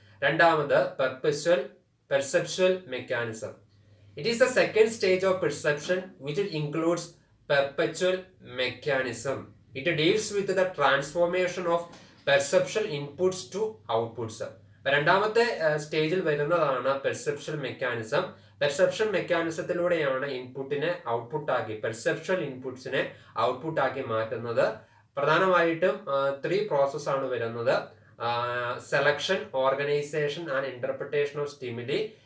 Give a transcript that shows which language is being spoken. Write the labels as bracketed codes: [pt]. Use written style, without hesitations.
[ml] രണ്ടാമത് perceptual mechanism. [en] It is the second stage of perception which includes perpetual mechanism. It deals with the transformation of perceptual inputs to outputs. [ml] രണ്ടാമത്തെ സ്റ്റേജിൽ വരുന്നതാണ് perception mechanism. Perception മെക്കാനിസത്തിലൂടെയാണ് ഇൻപുട്ടിനെ ഔട്ട്പുട്ടാക്കി, perception ഇൻപുട്സിനെ ഔട്ട്പുട്ടാക്കി മാറ്റുന്നത്. പ്രധാനമായിട്ടും 3 process ആണ് വരുന്നത്: selection, organisation and interpretation of stimuli.